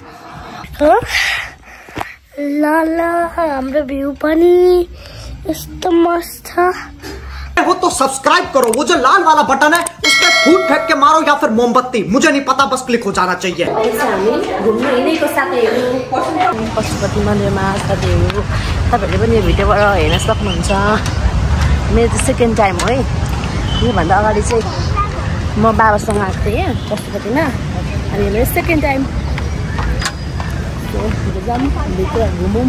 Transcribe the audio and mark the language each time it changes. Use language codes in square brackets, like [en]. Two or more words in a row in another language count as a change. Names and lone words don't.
[ne] ल हाम्रो भ्यू पनि यस्तो मस्त छ। [hi] हो तो सब्सक्राइब करो, वो जो लाल वाला बटन है उस पर फूट फेंक के मारो या फिर मोमबत्ती, मुझे नहीं पता, बस क्लिक हो जाना चाहिए। [ne] घुम्नु हिँडेको साथीहरु पशुपति मन्दिरमा साथीहरु, तपाईहरुले पनि यो भिडियोबाट हेर्न सक्नुहुन्छ। मेरो चाहिँ [en] second time [ne] हो है। योभन्दा अगाडि चाहिँ म बाबासँग आएको थिएँ पशुपतिमा। अनि मेरो [en] second time [ne] भित्र घुमौँ।